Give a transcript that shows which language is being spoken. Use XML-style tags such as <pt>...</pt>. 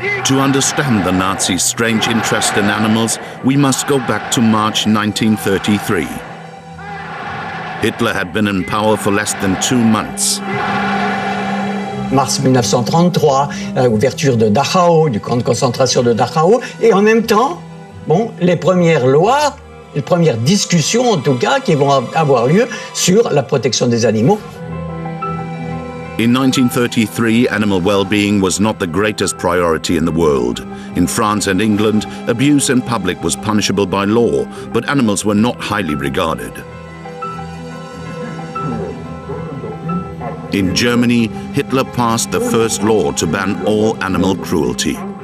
<en>To understand the Nazis' strange interest in animals, we must go back to March 1933. Hitler had been in power for less than 2 months.</en> <fr>Mars 1933, ouverture de Dachau, du camp de concentration de Dachau, et en même temps, les premières lois, les premières discussions en tout cas, qui vont avoir lieu sur la protection des animaux.</fr> <en>In 1933, animal well-being was not the greatest priority in the world. In France and England, abuse in public was punishable by law, but animals were not highly regarded. In Germany, Hitler passed the first law to ban all animal cruelty.</en>